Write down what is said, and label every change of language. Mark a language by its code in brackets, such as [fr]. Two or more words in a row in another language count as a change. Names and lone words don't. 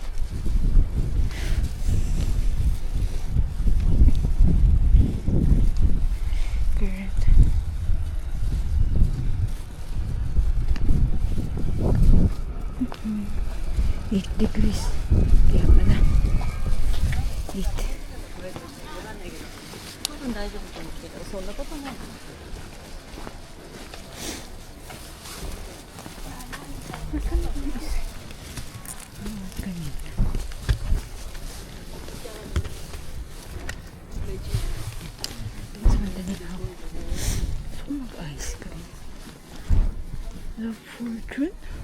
[tl] Current. 8 degrees. Kaya pala. 8. [ja] 大丈夫かもしれない。そんなことない。 [tl] Mas madali ako. So, mag-ice cream. Love Fortune.